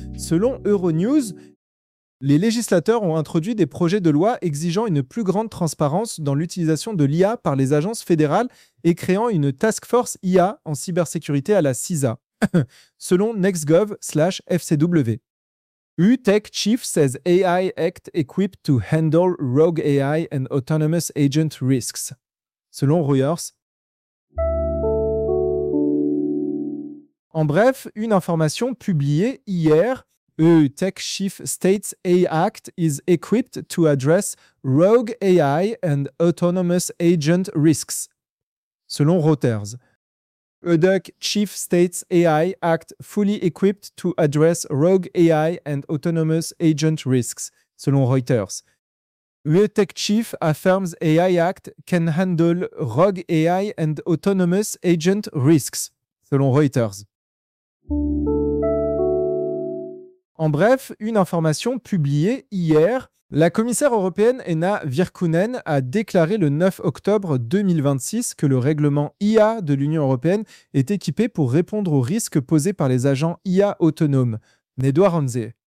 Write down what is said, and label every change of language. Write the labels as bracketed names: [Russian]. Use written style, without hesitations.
[French] Selon Euronews, les législateurs ont introduit des projets de loi exigeant une plus grande transparence dans l'utilisation de l'IA par les agences fédérales et créant une task force IA en cybersécurité à la CISA, selon nextgov/fcw. [English] UTech Chief says AI Act equipped to handle rogue AI and autonomous agent risks, selon Reuters. [French] En bref, une information publiée hier. [English] Tech Chief States AI Act is equipped to address rogue AI and autonomous agent risks, selon Reuters. EDUC Chief States AI Act fully equipped to address rogue AI and autonomous agent risks, selon Reuters. Tech Chief affirms AI Act can handle rogue AI and autonomous agent risks, selon Reuters. [French] En bref, une information publiée hier, la commissaire européenne Ena Virkkunen a déclaré le 9 octobre 2026 que le règlement IA de l'Union européenne est équipé pour répondre aux risques posés par les agents IA autonomes, Nedouard Hanze.